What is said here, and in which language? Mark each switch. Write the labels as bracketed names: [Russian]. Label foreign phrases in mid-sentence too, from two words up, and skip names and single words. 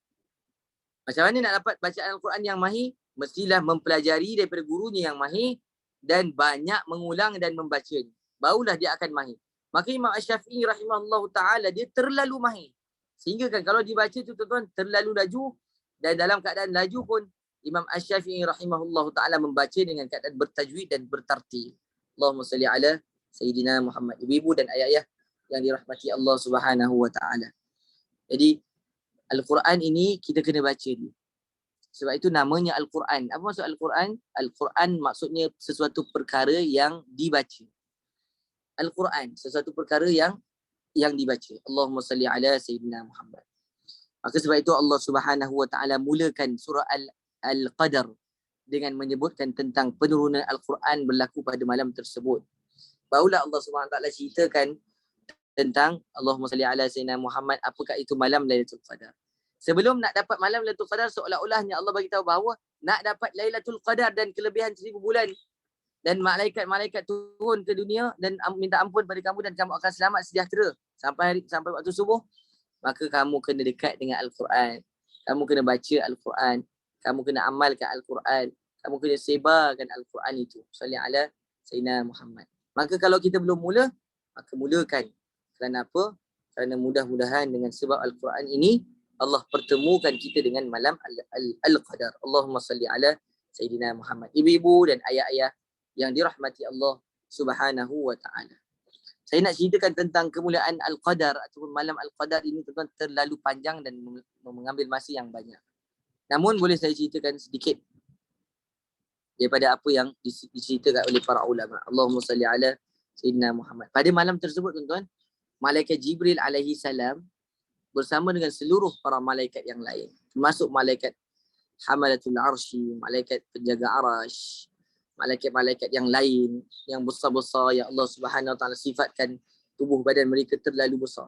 [Malay] Macam mana nak dapat bacaan Al-Quran yang mahir? Mestilah mempelajari daripada gurunya yang mahir dan banyak mengulang dan membacanya. Barulah dia akan mahir. Maka Imam Asy-Syafi'i [Arabic] rahimahullah ta'ala [Malay] dia terlalu mahir. Sehingga kan kalau dibaca tu tuan-tuan terlalu laju, dan dalam keadaan laju pun Imam Asy-Syafi'i [Arabic] rahimahullah ta'ala [Malay] membaca dengan keadaan bertajwid dan bertartil. [Arabic] Allahumma salli ala Sayyidina Muhammad. [Malay] Ibu-ibu dan ayah-ayah yang dirahmati Allah [Arabic] Subhanahu Wa Ta'ala. [Malay] Jadi Al-Quran ini kita kena baca dia. Sebab itu namanya Al-Quran. Apa maksud Al-Quran? Al-Quran maksudnya sesuatu perkara yang dibaca. Al-Quran, sesuatu perkara yang dibaca. [Arabic] Allahumma salli ala Sayyidina Muhammad. [Malay] Maka sebab itu Allah [Arabic] Subhanahu Wa Ta'ala [Malay] mulakan surah Al-Qadar dengan menyebutkan tentang penurunan Al-Quran berlaku pada malam tersebut. Barulah Allah [Arabic] Subhanahu Wa Ta'ala [Malay] ceritakan tentang [Arabic] Allahumma salli ala sayyidina Muhammad, [Malay] apakah itu malam Lailatul Qadar. Sebelum nak dapat malam [Arabic] Lailatul Qadar, [Malay] seolah-olahnya Allah bagi tahu bahawa nak dapat Lailatul Qadar dan kelebihan 1000 bulan dan malaikat-malaikat turun ke dunia dan minta ampun pada kamu dan kamu akan selamat sejahtera sampai waktu subuh, maka kamu kena dekat dengan Al-Quran. Kamu kena baca Al-Quran. Kamu kena amalkan Al-Quran. Kamu kena sebarkan Al-Quran itu. [Arabic] Salli ala Sayyidina Muhammad. [Malay] Maka kalau kita belum mula, maka mulakan. Kerana apa? Kerana mudah-mudahan dengan sebab Al-Quran ini, Allah pertemukan kita dengan malam Al-Qadar. [Arabic] Allahumma salli ala Sayyidina Muhammad. [Malay] Ibu-ibu dan ayah-ayah yang dirahmati Allah [Arabic] Subhanahu wa ta'ala. [Malay] Saya nak ceritakan tentang kemuliaan Al-Qadar ataupun malam Al-Qadar ini tuan terlalu panjang dan mengambil masa yang banyak. Namun boleh saya ceritakan sedikit daripada apa yang diceritakan oleh para ulama. [Arabic] Allahumma salli ala Sayyidina Muhammad. [Malay] Pada malam tersebut tuan-tuan, malaikat Jibril [Arabic] alaihi salam [Malay] bersama dengan seluruh para malaikat yang lain, termasuk malaikat Hamalatul Arsy, malaikat penjaga Arash, malaikat-malaikat yang lain yang besar-besar yang Allah [Arabic] Subhanahu Wa Taala [Malay] sifatkan tubuh badan mereka terlalu besar.